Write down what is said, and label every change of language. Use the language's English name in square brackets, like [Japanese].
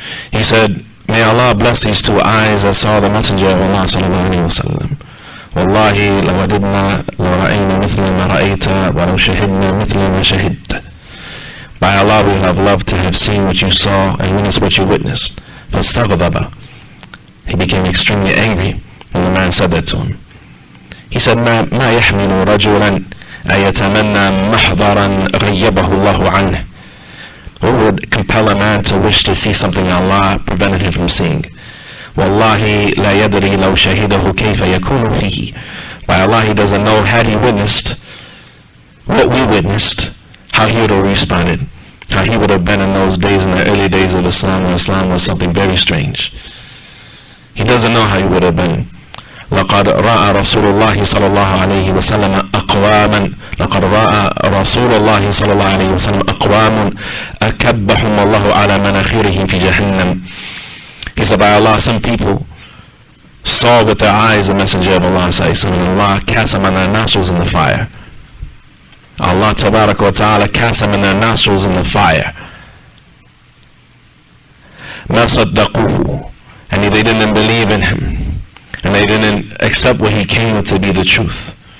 [English] He said, may Allah bless these two eyes that saw the messenger of Allah صلى الله عليه وسلم. [Arabic] والله لو وددنا لو رأينا مثل ما رأيت ولو شهدنا مثل ما شهدت. [English] By Allah, we would have loved to have seen what you saw and witnessed what you witnessed. [Arabic] فاستغضب. [English] He became extremely angry when the man said that to him. He said, [Arabic] ما يحمل رجلا أيتمنى محضرا غيبه الله عنه. [English] What would compel a man to wish to see something Allah prevented him from seeing? [Arabic] والله لا يدري لو شهده كيف يكون فيه. [English] By Allah, he doesn't know, had he witnessed what we witnessed, how he would have responded, how he would have been in those days, in the early days of Islam, when Islam was something very strange. He doesn't know how he would have been. [Arabic] لقد رأى رسول الله صلى الله عليه وسلم أقواما لقد رأى رسول الله صلى الله عليه وسلم أقوام أكبهم الله على مناخرهم في جهنم. [English] He said, by Allah, some people saw with their eyes the messenger of Allah, and Allah cast them on their nostrils in the fire. Allah Tabaraka wa Ta'ala cast them in their nostrils in the fire. [Arabic] ما صدقوه, [English] and they didn't believe in him, and they didn't accept what he came with to be the truth.